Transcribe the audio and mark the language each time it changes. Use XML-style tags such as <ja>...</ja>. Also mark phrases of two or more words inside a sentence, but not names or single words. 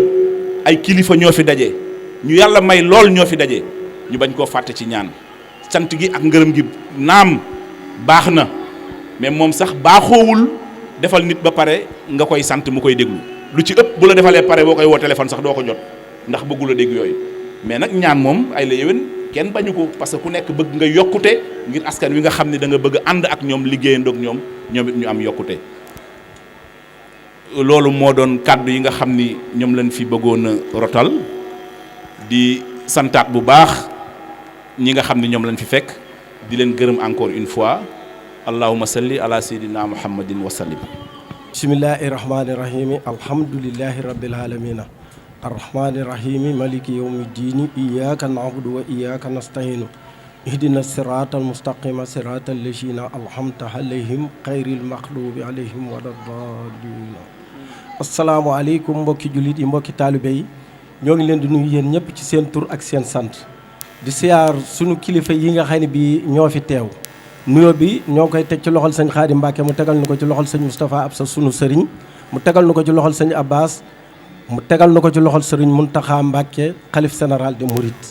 <wo>ay kilifa ñoo fi daje ñu yàlla may lool ñoo fi daje ñu bañ koo fàtte ci ñaan sant gi ak ngërëm gi naam baax na mais moom sax baaxoowul defal nit ba pare nga koy sant mu koy déglu lu ci ëpp bu la defalee pare boo koy woo téléphone sax doo ko jot ndax bëggul a dégg yooyu mais nag ñaan moom ay la yéwén kenn bañu ko</wo> <fr>parce que</fr> <wo>ku nekk bëgg nga yokkute ngir askan wi nga xam ne da nga bëgg ànd ak ñoom liggéeyandoo ak ñoom it ñu am yokkute. loolu moo doon kàddu yi nga xam ni ñoom lañ fi bëggoon a rotal di santaat bu baax ñi nga xam ni ñoom lañ fi fekk di leen gërëm</wo> <fr>encore une fois</fr> <ar>اللهم صل على سيدنا محمد وسلم. بسم الله الرحمن الرحيم الحمد لله رب العالمين الرحمن الرحيم مالك يوم الدين إياك نعبد وإياك نستعين اهدنا الصراط المستقيم صراط الذين أنعمت عليهم غير المغضوب عليهم ولا الضالين. السلام عليكم</ar> <wo>mbokki jullit yi mbokki taalibe yi ñoo ngi leen di nuyu yéen ñëpp ci seen tur ak seen sant di siyaar sunu kilifa yi nga xam ne bi ñoo fi teew. nuyoo bi ñoo koy teg ci loxol sëñ Xaadim Mbàkke mu tegal na ko ci loxol sëñ Moustapha Absa sunu sëriñ mu tegal na ko ci loxol sëñ Abbas mu tegal na ko ci loxol sëriñ Muntaxa Mbàkke xalif</wo> <fr>général de</fr> <wo>Mouride.</wo>